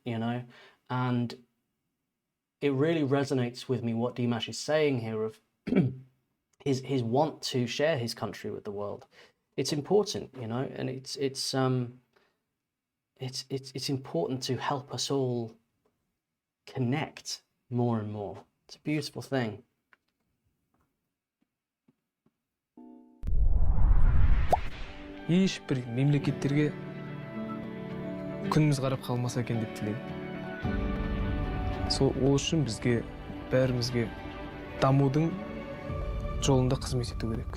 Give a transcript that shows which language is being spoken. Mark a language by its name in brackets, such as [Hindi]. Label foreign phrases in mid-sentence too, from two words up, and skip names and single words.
[English] You know, and it really resonates with me what Dimash is saying here of his want to share his country with the world. It's important, you know, and it's important to help us all connect more and more. It's a beautiful thing. [Kazakh] Ешбір мемлекеттерге күніміз қарап қалмаса екен деп тілеймін. сол ол үшін бізге бәрімізге дамудың жолында қызмет ету керек.